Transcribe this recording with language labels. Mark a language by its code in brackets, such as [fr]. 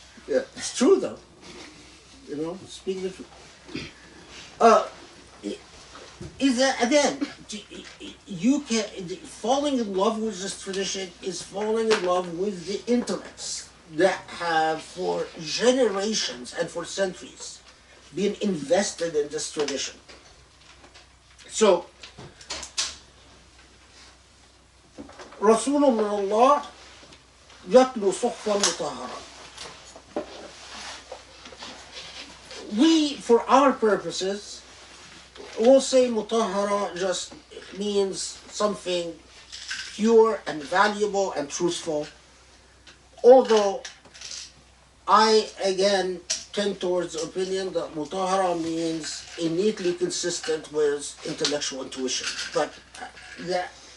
[en] Yeah, it's true though. Speaking the truth. Is that again? You can falling in love with this tradition is falling in love with the intellects that have for generations and for centuries been invested in this tradition. So, [ar] رسول من الله يتلو صحفا مطهرة. [en] We, for our purposes, will say mutahhara just means something pure and valuable and truthful. Although I, again, tend towards the opinion that mutahhara means innately consistent with intellectual intuition. But that,